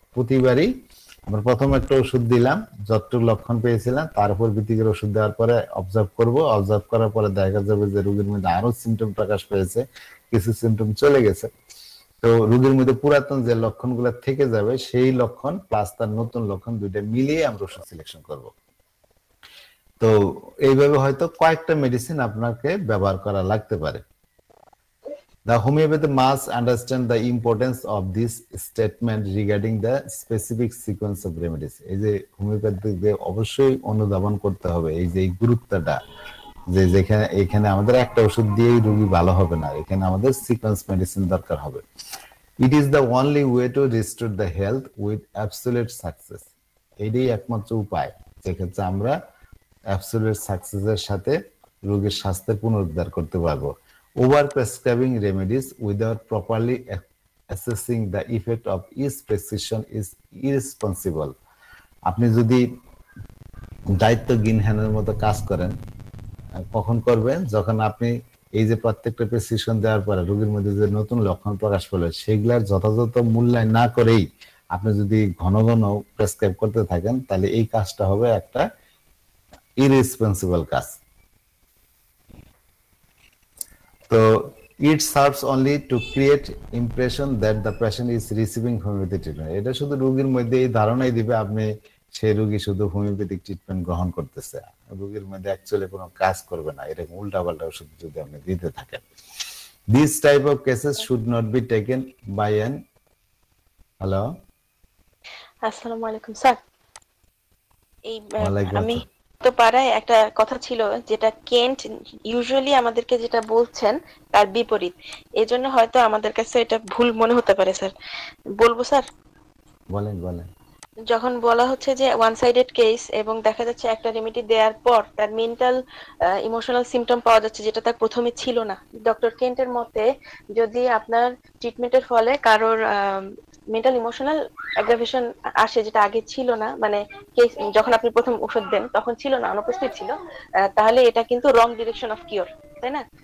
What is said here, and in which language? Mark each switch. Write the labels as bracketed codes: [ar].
[bn] প্রতিবারই আমরা প্রথম একটা ওষুধ দিলাম, যতটুকু লক্ষণ পেয়েছিলাম তার উপর ভিত্তি করে ওষুধ দেওয়ার পরে অবজার্ভ করব, অবজার্ভ করার পরে দেখা যাবে যে রোগীর মধ্যে আরো সিমটম প্রকাশ পেয়েছে, কিছু সিমটম চলে গেছে, তো রোগীর মধ্যে পুরাতন যে লক্ষণগুলো থেকে যাবে সেই লক্ষণ প্লাস তার নতুন লক্ষণ দুইটা মিলিয়ে আমরা ওষুধ সিলেকশন করব। তো এইভাবে হয়তো কয়েকটা মেডিসিন আপনাকে ব্যবহার করা লাগতে পারে। [en] The homeopathy must understand the importance of this statement regarding the specific sequence of remedies. [bn] এই যে হোমিওপ্যাথিকে অবশ্যই অনুধাবন করতে হবে এই যে গুরুত্বটা, যে এখানে আমাদের একটা ওষুধ দিয়েই রোগী ভালো হবে না, এখানে আমাদের সিকোয়েন্স মেডিসিন দরকার হবে। [en] It is the only way to restore the health with absolute success. [bn] এটাই একমাত্র উপায় যেক্ষেত্রে আমরা অ্যাবসলিউট সাকসেসের সাথে রোগীর স্বাস্থ্যের পুনরুদ্ধার করতে পারবো। [en] Over prescribing remedies without properly assessing the effect of each prescription is irresponsible. [bn] আপনি যদি দায়িত্বজ্ঞানহীনের মতো কাজ করেন, কখন করবেন? যখন আপনি এই যে প্রত্যেকটা প্রেসক্রিপশন দেওয়ার পরে রোগীর মধ্যে যে নতুন লক্ষণ প্রকাশ পেল সেগুলার যথাযথ মূল্যায়ন না করেই আপনি যদি ঘন ঘন প্রেসক্রাইব করতে থাকেন তাহলে এই কাজটা হবে একটা ইররেসপন্সিবল কাজ। [en] তো it serves only to create impression that the patient is receiving homeopathic treatment. [bn] এটা শুধু রোগীর মধ্যে এই ধারণাই দিবে আপনি সেই রোগী শুধু হোমিওপ্যাথিক ট্রিটমেন্ট গ্রহণ করতেছে, রোগীর মধ্যে অ্যাকচুয়ালি কোনো কাজ করবে না, এরকম উল্টাপাল্টা ওষুধ যদি আপনি দিতে থাকেন। [en] This type of cases should not be taken by an hello [bn] আসসালামু আলাইকুম স্যার। এই ওয়ালাইকুম আমি আসসালাম। তো পাড়ায় একটা কথা ছিল যেটা কেন্ট ইউজুয়ালি আমাদেরকে যেটা বলছেন তার বিপরীত, এই জন্য হয়তো আমাদের কাছে এটা ভুল মনে হতে পারে স্যার। বলবো স্যার? বলেন বলেন। যখন বলা হচ্ছে যে ওয়ান সাইডেড কেস এবং দেখা যাচ্ছে একটা রেমেডি দেওয়ার পর তার মেন্টাল ইমোশনাল সিমটম পাওয়া যাচ্ছে যেটা তার প্রথমে ছিল না, ডক্টর কেন্টের মতে যদি আপনার ট্রিটমেন্টের ফলে কারোর মেন্টাল ইমোশনাল অ্যাগ্রাভেশন আসে যেটা আগে ছিল না, মানে যখন আপনি প্রথম ওষুধ দেন তখন ছিল না, অনুপস্থিত ছিল, তাহলে এটা কিন্তু রং ডিরেকশন অফ কিওর, তাই না?